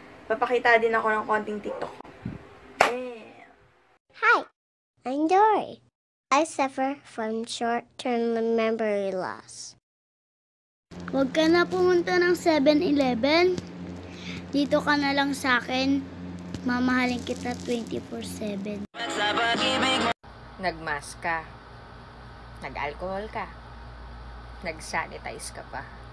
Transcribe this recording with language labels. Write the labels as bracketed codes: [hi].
[tl] Papakita din ako ng konting TikTok. Yeah. [en] Hi, I'm Dory. I suffer from short-term memory loss. [tl] Huwag ka na pumunta ng 7-Eleven. Dito ka na lang sa akin. Mamahalin kita 24/7. Nagmask ka. Nag-alcohol ka. Nag-sanitize ka pa.